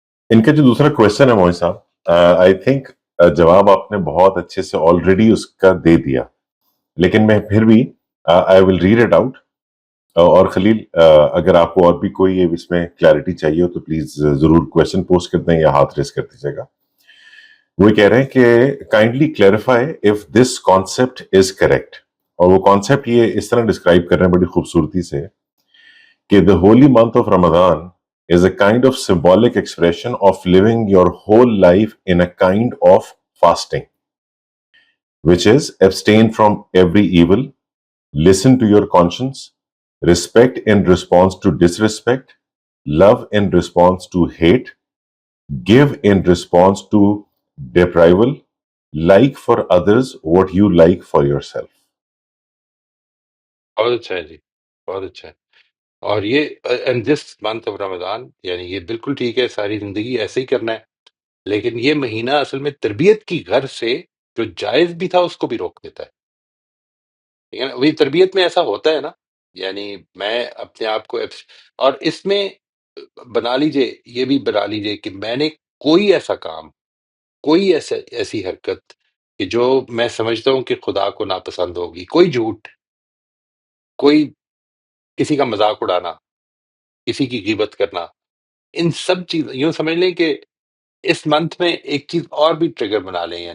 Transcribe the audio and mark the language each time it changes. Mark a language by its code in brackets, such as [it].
[ur] ان کا جو دوسرا کوشچن ہے موہن صاحب، آئی تھنک جواب آپ نے بہت اچھے سے آلریڈی اس کا دے دیا، لیکن میں پھر بھی آئی ول ریڈ اٹ آؤٹ. اور خلیل، اگر آپ کو اور بھی کوئی اس میں کلیئرٹی چاہیے ہو تو پلیز ضرور کوشچن پوسٹ کر دیں یا ہاتھ ریس کر دیجیے گا. وہ کہہ رہے ہیں کہ kindly clarify if this concept is correct. [en] اور وہ کانسیپٹ یہ اس طرح ڈسکرائب کر رہے ہیں بڑی خوبصورتی سے کہ the holy month of Ramadan is a kind of symbolic expression of living your whole life in a kind of fasting, which is abstain from every evil, listen to your conscience, respect in response to disrespect, love in response to hate, give in response to deprival, like for others what you like for yourself. [ur] بہت اچھا ہے جی، بہت اچھا ہے. اور یہ and this month of رمضان، یعنی یہ بالکل ٹھیک ہے، ساری زندگی ایسے ہی کرنا ہے. لیکن یہ مہینہ اصل میں تربیت کی غرض سے جو جائز بھی تھا اس کو بھی روک دیتا ہے. ٹھیک ہے نا، وہی تربیت میں ایسا ہوتا ہے نا، یعنی میں اپنے آپ کو اور اس میں بنا لیجئے، یہ بھی بنا لیجئے کہ میں نے کوئی ایسا کام، کوئی ایسی حرکت کہ جو میں سمجھتا ہوں کہ خدا کو ناپسند ہوگی، کوئی جھوٹ، کوئی کسی کا مذاق اڑانا، کسی کی غیبت کرنا، ان سب چیز یوں سمجھ لیں کہ اس منتھ میں ایک چیز اور بھی ٹریگر بنا لیں.